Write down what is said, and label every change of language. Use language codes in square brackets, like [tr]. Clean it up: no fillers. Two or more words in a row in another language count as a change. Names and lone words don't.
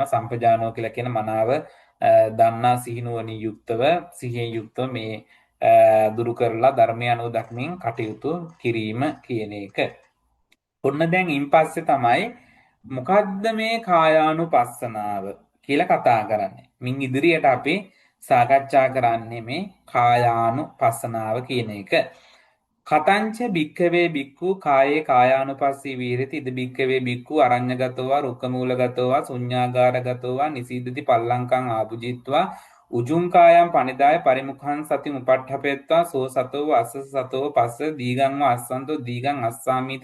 [si] සම්පජානෝ කියලා කියන මනාව දන්නා සිහිනුවණින් යුක්තව සිහියෙන් යුක්තව මේ දුරු කරලා ධර්මය අනුව දක්මින් කටයුතු කිරීම කියන එක. ඔන්න දැන් ඉන්පස්සේ තමයි මොකද්ද මේ කායානුපස්සනාව කියලා කතා කරන්නේ. මින් ඉදිරියට අපි සාකච්ඡා කරන්නේ මේ කායානුපස්සනාව කියන එක. [pi] කතංච භික්ඛවේ භික්ඛු කායේ කායානුපස්සී විහෙරති ඉද භික්ඛවේ භික්ඛු අරඤ්ඤගතෝවා රුක්කමූලගතෝවා ශුඤ්ඤාගාරගතෝවා නිසීදති පල්ලංකං ආභුජිත්වා උජුං කායම් පනිදාය පරිමුඛං සති උපට්ඨපෙත්වා සෝ සතෝ අස්ස සතෝ පස්ස දීගං වා අස්සන්තෝ දීගං අස්සාමීති